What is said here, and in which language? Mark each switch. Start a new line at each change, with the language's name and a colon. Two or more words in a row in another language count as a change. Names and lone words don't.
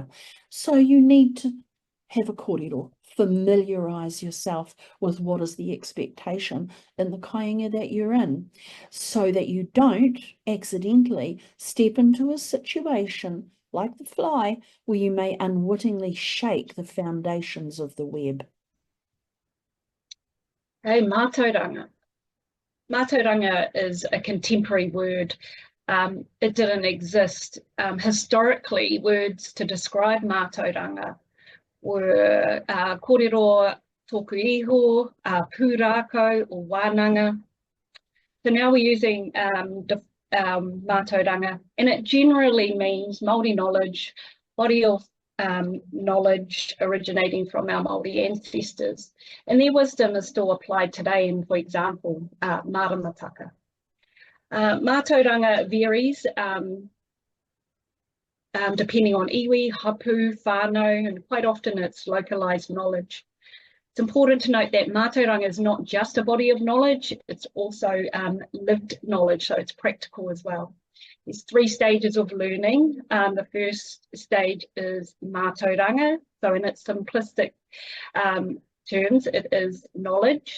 English: So you need to have a kōrero. Familiarise yourself with what is the expectation in the kāinga that you're in, so that you don't accidentally step into a situation like the fly where you may unwittingly shake the foundations of the web. Hey, mātauranga. Mātauranga is a contemporary word. It didn't exist. Historically, words to describe mātauranga were
Māori: kōrero, tōku iho, pūrākau,
English: or wānanga. So now we're using mātauranga, and it generally means Māori knowledge, body of knowledge originating from our Māori ancestors. And their wisdom is still applied today in, for example, maramataka. Mātauranga varies depending on
Māori: iwi, hapu, whānau,
English: and quite often it's localised knowledge. It's important to note that mātauranga is not just a body of knowledge, it's also lived knowledge, so it's practical as well. There's 3 stages of learning. The first stage is mātauranga, so in its simplistic terms, it is knowledge.